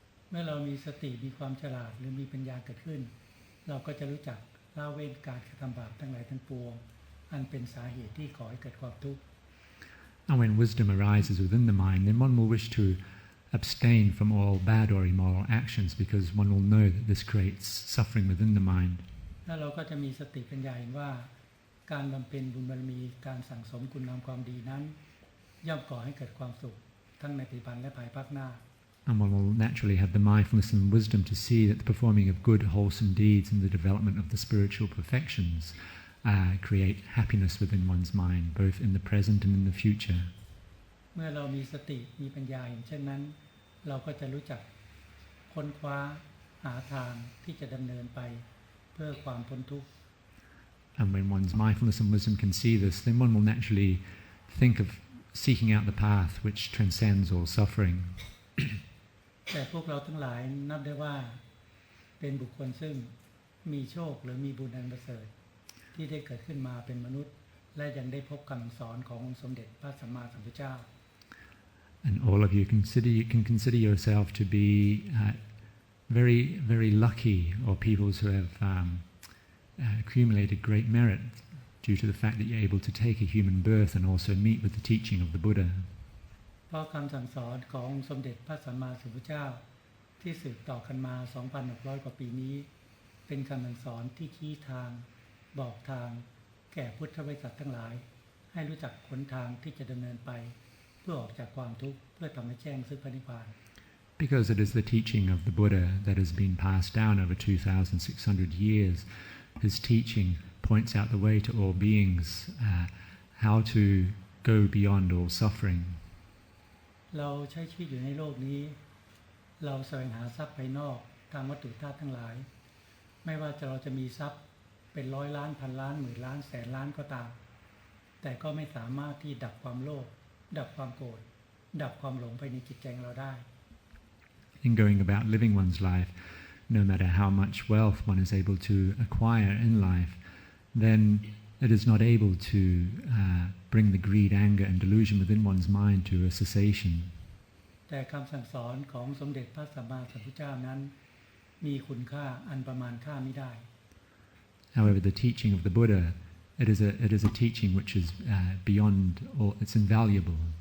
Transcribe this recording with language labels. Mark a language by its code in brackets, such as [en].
[th] เมื่อเรามีสติมีความฉลาดหรือมีปัญญาเกิดขึ้นเราก็จะรู้จักละเว้นการกระทำบาปทั้งหลายทั้งปวงอันเป็นสาเหตุที่ก่อให้เกิดความทุกข์ [en] And when wisdom arises within the mind, then one will wish to abstain from all bad or immoral actions, because one will know that this creates suffering within the mind. [th] แล้วเราก็จะมีสติปัญญาเห็นว่าการบำเพ็ญบุญบารมีการสั่งสมคุณงามความดีนั้นย่อมก่อให้เกิดความสุขทั้งในปัจจุบันและภายภาคหน้า [en] And one will naturally have the mindfulness and wisdom to see that the performing of good, wholesome deeds and the development of the spiritual perfections create happiness within one's mind, both in the present and in the future. [th] เมื่อเรามีสติมีปัญญาเห็นเช่นนั้นเราก็จะรู้จักค้นคว้าหาทางที่จะดำเนินไปเพื่อความพ้นทุกข์ [en] And when one's mindfulness and wisdom can see this, then one will naturally think of seeking out the path which transcends all suffering. [th] แต่พวกเราทั้งหลายนับได้ว่าเป็นบุคคลซึ่งมีโชคหรือมีบุญอันประเสริฐที่ได้เกิดขึ้นมาเป็นมนุษย์และยังได้พบคำสอนขององค์สมเด็จพระสัมมาสัมพุทธเจ้า [en] And all of you can consider yourself to be very, very lucky, or people who have accumulated great merit due to the fact that you're able to take a human birth and also meet with the teaching of the Buddha. [th] เพราะคำสั่งสอนขององค์สมเด็จพระสัมมาสัมพุทธเจ้าที่สืบต่อกันมา 2,600 กว่าปีนี้เป็นคำสั่งสอนที่ชี้ทางบอกทางแก่พุทธบริษัททั้งหลายให้รู้จักหนทางที่จะดำเนินไปเพื่อออกจากความทุกข์เพื่อทำให้แจ้งซึ่งพระนิพพาน [en] Because it is the teaching of the Buddha that has been passed down over 2,600 years. His teaching points out the way to all beings, how to go beyond all suffering. [th] เราใช้ชีวิตอยู่ในโลกนี้เราแสวงหาทรัพย์ภายนอกทางวัตถุธาตุทั้งหลายไม่ว่าเราจะมีทรัพย์เป็นร้อยล้านพันล้านหมื่นล้านแสนล้านก็ตามแต่ก็ไม่สามารถที่ดับความโลภดับความโกรธดับความหลงภายในจิตใจของเราได้ [en] In going about living one's life, no matter how much wealth one is able to acquire in life, then it is not able to bring the greed, anger and delusion within one's mind to a cessation. [th] แต่คำสั่งสอนของสมเด็จพระสัมมาสัมพุทธเจ้านั้นมีคุณค่าอันประมาณค่าไม่ได้ [en] However, the teaching of the Buddha, it is a teaching which is beyond all, it's invaluable.